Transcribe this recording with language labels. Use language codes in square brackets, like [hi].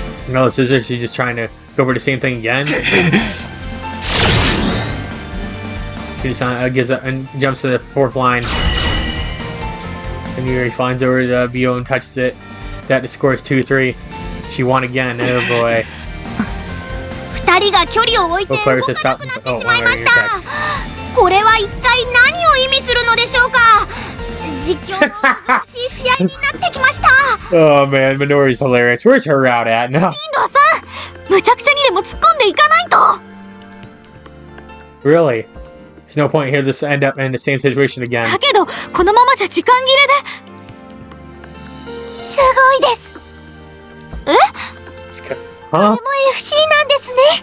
[en] No, it's as if she's just trying to go over the same thing again. Shinji-san gives up and jumps to the fourth line. And he finds over the Vio and touches it. That the score is 2-3. She won again. Oh boy. [ja] 2人が距離を置いて動かなくなってしまいました。これは一体何を意味するのでしょうか。実況の難しい試合になってきました。 [en] Oh man, Minori's hilarious. Where's her route at now? [ja] 進藤さん、むちゃくちゃにでも突っ込んでいかないと。 [en] Really? There's no point here to end up in the same situation again. [ja] だけどこのままじゃ時間切れで。すごいです。え？ Huh? これも FC なんですね。